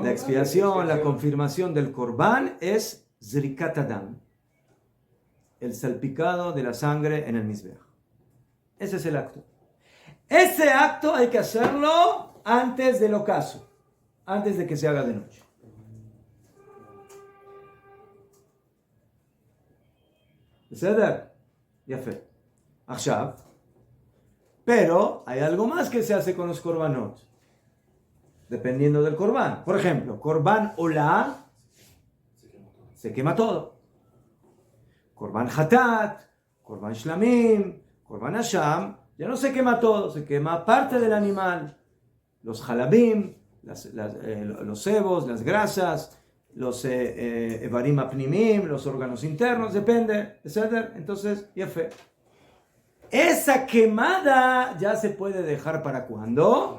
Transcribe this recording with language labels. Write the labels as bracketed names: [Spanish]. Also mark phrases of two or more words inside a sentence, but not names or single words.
[Spanish] La expiación, la confirmación del Corbán es [Hebrew] זריקת הדם, [Spanish] el salpicado de la sangre en el Mizbeach. Ese es el acto. Ese acto hay que hacerlo antes del ocaso, antes de que se haga de noche. [Hebrew] בסדר? יפה. עכשיו, [Spanish] pero hay algo más que se hace con los korbanot, dependiendo del korban. Por ejemplo, [Hebrew] קרבן עולה, [Spanish] se quema todo. [Hebrew] קרבן חטאת, קרבן שלמים, קרבן אשם, [Spanish] ya no se quema todo, se quema parte del animal. Los halabim, los cebos, las grasas, los [Hebrew] איברים פנימיים, [Spanish] los órganos internos, depende, etc. Entonces, ya fe. Esa quemada ya se puede dejar para cuándo?